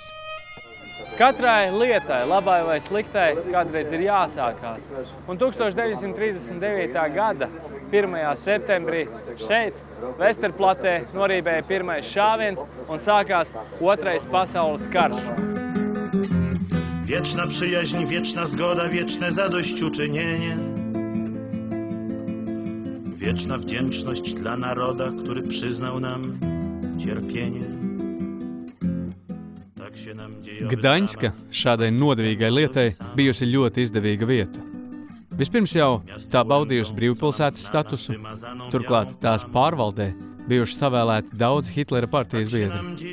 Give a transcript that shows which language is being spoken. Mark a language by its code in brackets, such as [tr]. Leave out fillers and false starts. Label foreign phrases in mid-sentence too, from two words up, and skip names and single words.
[lv] Katrai lietai, labai vai sliktai, kādreiz ir jāsākās. Un 1939. gada 1. septembrī šeit, Vesterplatē, norībēja pirmais šāviens un sākās Otrais pasaules karš. [pl] Wieczna przyjaźń, wieczna zgoda, wieczne zadośćuczynienie. Wieczna wdzięczność dla naroda, który przyznał nam cierpienie. [lv] Gdaņska šādai nodevīgai lietai bijusi ļoti izdevīga vieta. Vispirms jau tā baudījusi brīvpilsētas statusu, turklāt tās pārvaldē bijuši savēlēti daudz Hitlera partijas biedri.